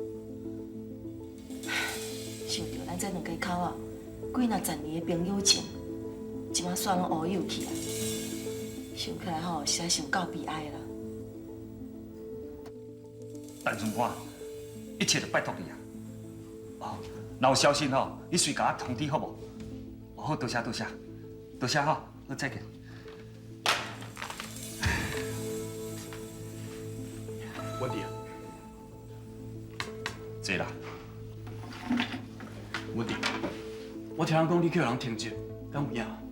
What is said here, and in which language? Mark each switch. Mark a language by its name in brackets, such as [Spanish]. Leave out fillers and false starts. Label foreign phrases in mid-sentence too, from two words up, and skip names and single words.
[Min Nan Chinese] 想着咱这两家口啊，几若10年的朋友情，即马煞拢乌有去啊。想起来吼，实在想够悲哀啦。陈顺官，一切就拜托你啊！哦，若有消息吼，你随甲我通知好无？哦，好，多谢多谢，多谢吼，好再见。文迪啊，坐啦。文迪，我听人讲你叫人停职，敢有影？